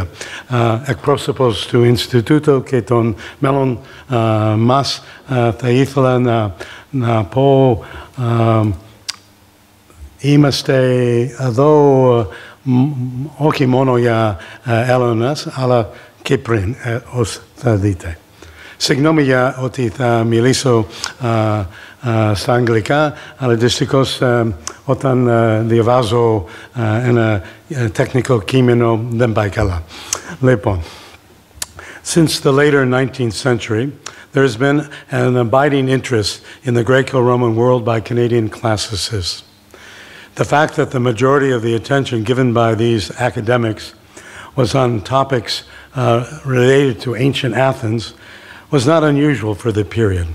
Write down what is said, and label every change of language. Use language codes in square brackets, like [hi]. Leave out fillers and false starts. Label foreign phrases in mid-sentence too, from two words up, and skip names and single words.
[el] Εκπρόσωπος του Ινστιτούτου και των μέλων μας θα ήθελα να πω είμαστε εδώ όχι μόνο για Έλληνες, αλλά και πριν, ως θα δείτε. Συγγνώμη για ότι θα μιλήσω στα αγγλικά, αλλά δυστυχώς όταν διαβάζω ένα τεχνικό κείμενο δεν πάει καλά. Λοιπόν, [en] since the later 19th century, there has been an abiding interest in the Greco-Roman world by Canadian classicists. The fact that the majority of the attention given by these academics was on topics related to ancient Athens was not unusual for the period.